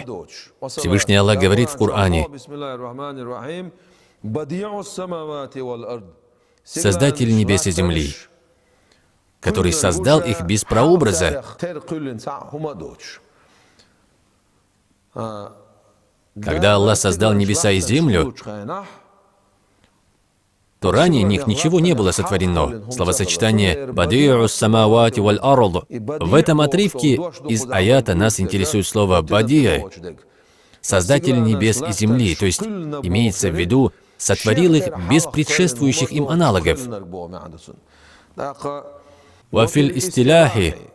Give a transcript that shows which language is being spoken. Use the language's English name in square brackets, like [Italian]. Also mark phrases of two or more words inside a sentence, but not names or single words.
[Russian] Всевышний Аллах говорит в Коране: «Создатель небес и земли, который создал их без прообраза». Когда Аллах создал небеса и землю, то ранее них ничего не было сотворено. Словосочетание [Arabic] «بديع السماوات والأرض». [Russian] В этом отрывке из аята нас интересует слово «бадия», «создатель небес и земли», то есть имеется в виду «сотворил их без предшествующих им аналогов». [Arabic] «وفي الاصطلاح».